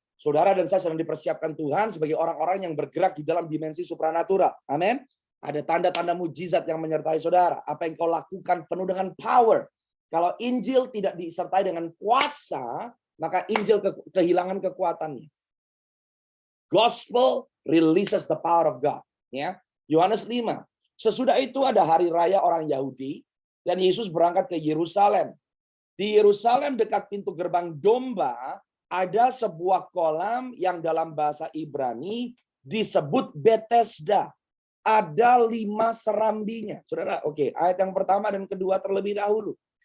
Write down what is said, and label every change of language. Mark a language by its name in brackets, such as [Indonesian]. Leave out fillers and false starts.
[Indonesian] Saudara dan saya sedang dipersiapkan Tuhan sebagai orang-orang yang bergerak di dalam dimensi supranatural. Amin. Ada tanda-tanda mujizat yang menyertai saudara. Apa yang kau lakukan penuh dengan power. Kalau Injil tidak disertai dengan kuasa, maka Injil kehilangan kekuatannya. [English] Gospel releases the power of God. [Indonesian] Ya, Yohanes 5. Sesudah itu ada hari raya orang Yahudi dan Yesus berangkat ke Yerusalem. Di Yerusalem dekat pintu gerbang domba ada sebuah kolam yang dalam bahasa Ibrani disebut Bethesda. Ada 5 serambinya. Saudara, oke, ayat yang pertama dan kedua terlebih dahulu.